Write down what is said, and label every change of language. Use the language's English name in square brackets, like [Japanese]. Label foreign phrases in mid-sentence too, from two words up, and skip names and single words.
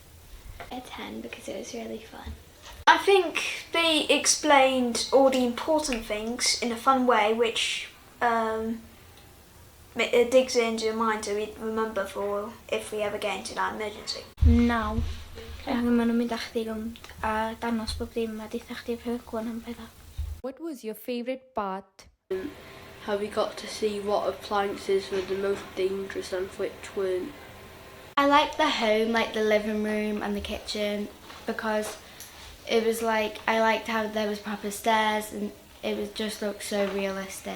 [English] A 10 because it was really fun. I think they explained all the important things in a fun way, which it digs into your mind so we remember for if we ever get into that emergency. 9. [Welsh] Kaya ma'n mynd â chdi rownd a danos bob dim a deitha chdi pyrgwan am bethau. [English] What was your favourite part? How we got to see what appliances were the most dangerous and which weren't. I liked the home, like the living room and the kitchen, because it was like, I liked how there was proper stairs and it was just looked so realistic.